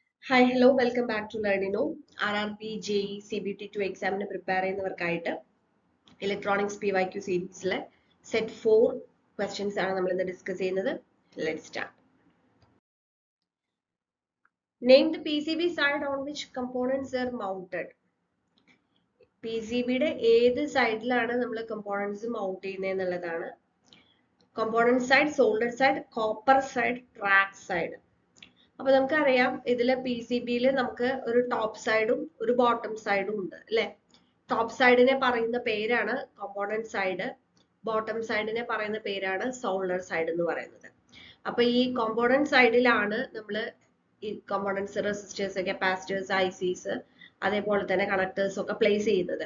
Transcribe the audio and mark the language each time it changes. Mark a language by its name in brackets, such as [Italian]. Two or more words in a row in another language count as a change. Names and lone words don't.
[English] Hi, hello, welcome back to Learnino. [Malayalam] RRB, JE, CBT2 [English] exam prepare [Malayalam] ചെയ്യുന്നവർക്കായിട്ട് ഇലക്ട്രോണിക്സ് PYQ സീരീസിലെ സെറ്റ് 4 questions ആണ് നമ്മൾ ഇന്ന് ഡിസ്കസ് ചെയ്യുന്നത്. [English] Let's start. Name the PCB side on which components are mounted. [Malayalam] PCB യുടെ ഏത് സൈഡിലാണ് നമ്മൾ [English] components mount [Malayalam] ചെയ്യുന്നത് എന്നുള്ളതാണ്. [English] Component side, solder side, copper side, track side. [Malayalam] അപ്പോൾ നമുക്കറിയാം ഇതിലെ PCB-യിൽ നമുക്ക് ഒരു ടോപ്പ് സൈഡും ഒരു ബോട്ടം സൈഡും ഉണ്ട് അല്ലേ? ടോപ്പ് സൈഡിനെ പറയുന്ന പേരാണ് [English] component side, [Malayalam] ബോട്ടം സൈഡിനെ പറയുന്ന പേരാണ് [English] solder side [Malayalam] എന്ന് പറയുന്നത്. അപ്പൊ ഈ കോമ്പോണന്റ് സൈഡിലാണ് നമ്മൾ ഈ [English] components, resistors, capacitors, ICs, [Malayalam] അതേപോലെ തന്നെ കണക്ടേഴ്സ് ഒക്കെ പ്ലേസ് ചെയ്യുന്നത്.